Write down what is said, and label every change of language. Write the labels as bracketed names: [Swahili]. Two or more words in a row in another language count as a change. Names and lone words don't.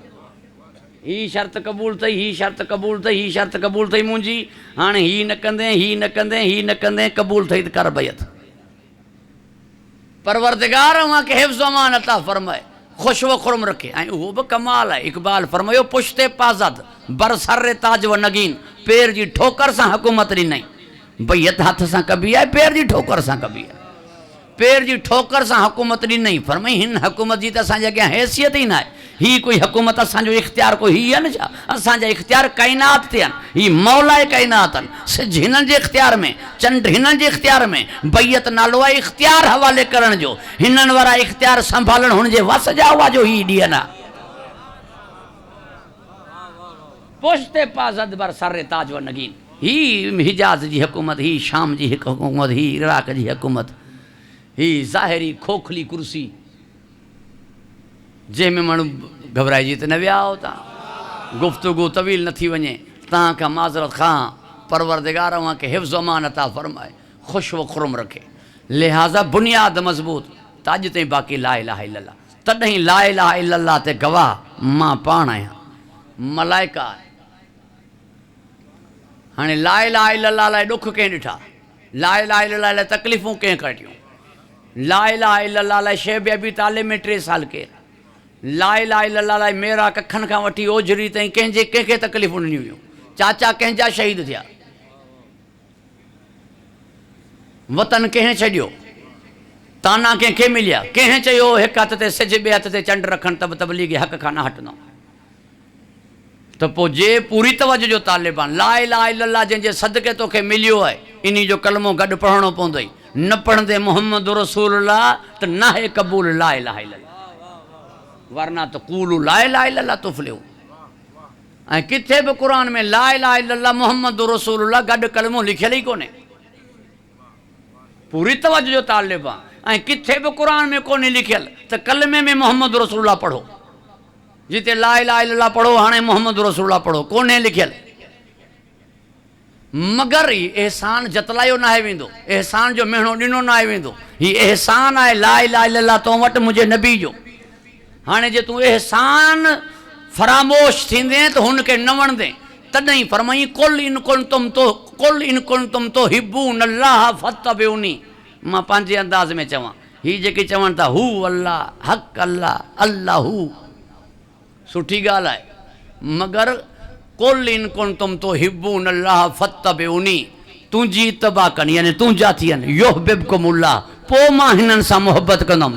[Sindhi] ही शर्त क़बूल अथई, ही शर्त क़बूल अथई, ही शर्त क़बूल अथई मुंहिंजी, हाणे ही न कंदे, ही न कंदे, ही न कंदे, क़बूल अथई त कर बैयत। परवरदिगार अव्हां खे हिफ्ज़ ओ मान अता फरमाए, ख़ुशो खुरम रखे। ऐं उहो बि कमाल आहे। इक़बाल फरमायो, [Persian] پشت پا زد بر سر تاج و نگین, [Sindhi] पेर जी ठोकर सां हुकूमत ॾिनई। बैयत हथ सां कबी आहे, पेर जी ठोकर सां कबी आहे। पेर जी ठोकर सां हुकूमत ॾिनई। फरमाई हिन हुकूमत जी त असांजे अॻियां हैसियत ई न आहे। ही कोई हुकूमत असांजो इख़्तियार कोई ही आहे न छा? असांजा इख़्तियार काइनात ते आहिनि। ही मौला काइनात आहिनि। सिज हिननि जे इख़्तियार में, चंड हिननि जे इख़्तियार में। बैयत नालो आहे इख़्तियार हवाले करण जो। हिननि वारा इख़्तियार संभालण हुन जे वस जा हुआ जो ही ॾींहं न। [Persian] پشت پا زد بر سر تاج و نگین. [Sindhi] ही हिजाज जी हुकूमत, ही शाम जी हुकूमत, ही इराक जी हुकूमत, ही ज़ाहिरी खोखली कुर्सी जंहिंमें माण्हू घबराइजी त न विया हो तव्हां। गुफ़्तगू तवील न थी वञे, तव्हां खां माज़रत खां। परवरदिगार अव्हां खे हिफ्ज़ ओ मान अता फरमाए, ख़ुशो खुरम रखे। लिहाज़ा बुनियाद मज़बूत त अॼु ताईं बाक़ी [Arabic] لا إله إلا الله. [Sindhi] तॾहिं [Arabic] لا إله إلا الله [Sindhi] ते गवाह मां पाण आहियां, मलाइका आहे। हाणे [Arabic] لا إله إلا الله [Sindhi] लाइ ॾुख कंहिं ॾिठा? [Arabic] لا إله إلا الله [Sindhi] लाइ तकलीफ़ूं कंहिं कटियूं? [Arabic] لا إله إلا الله [Sindhi] लाइ शैब अबी तालिब में 3 साल केरु? [Arabic] لا إله إلا الله [Sindhi] लाइ मेरा कखनि खां वठी ओजरी ताईं कंहिंखे तकलीफ़ूं ॾिनियूं हुयूं। चाचा कंहिंजा शहीद थिया, वतन कंहिं छॾियो, ताना कंहिंखे मिलिया, कंहिं चयो हिकु हथ ते सिज ॿिए हथ ते चंड रखनि त बि तबलीग हक़ खां न हटंदो। त पोइ जे पूरी तवज्जो जो तालिब आहे, [Arabic] لا إله إلا الله [Sindhi] जंहिंजे सदके तोखे मिलियो आहे, इन जो कलमो गॾु पढ़णो पवंदो। न पढ़ंदे [Arabic] محمد رسول الله [Sindhi] त न है क़बूल [Arabic] لا إله إلا الله, [Sindhi] वरना त [Arabic] قولوا لا إله إلا الله تفلحوا. [Sindhi] ऐं किथे बि क़ुर में [Arabic] لا إله إلا الله محمد رسول الله [Sindhi] गॾु कलमो लिखियल ई कोन्हे। पूरी तवज्जो जो तालिब आहे। ऐं किथे बि क़ुर में कोन्हे लिखियल त कलमे में [Arabic] محمد رسول الله [Sindhi] पढ़ो। जिते [Arabic] لا إله إلا الله [Sindhi] पढ़ो, हाणे [Arabic] محمد رسول الله [Sindhi] पढ़ो, कोन्हे लिखियल। मगर ही एहसान जतलायो न आहे वेंदो, एहसान जो महीनो ॾिनो न आहे वेंदो। ही एहसान आहे [Arabic] لا إله إلا الله [Sindhi] तो वटि मुंहिंजे नबी जो। हाणे जे तूं एहसान फरामोश थींदे त हुनखे न वणंदे, तॾहिं फरमाई [Arabic] قل إن كنتم تحبون الله فاتبعوني. [Sindhi] मां पंहिंजे अंदाज़ में चवां, ही जेके चवनि था [Arabic] هو الله، حق الله، الله هو, [Sindhi] सुठी ॻाल्हि आहे। मगर [Arabic] قل إن كنتم تحبون الله فاتبعوني, [Sindhi] तुंहिंजी इत्तबा कनि, यानी तुंहिंजा थियनि, युहिब्बुकुमुल्लाह, पोइ मां हिननि सां मुहबत कंदुमि।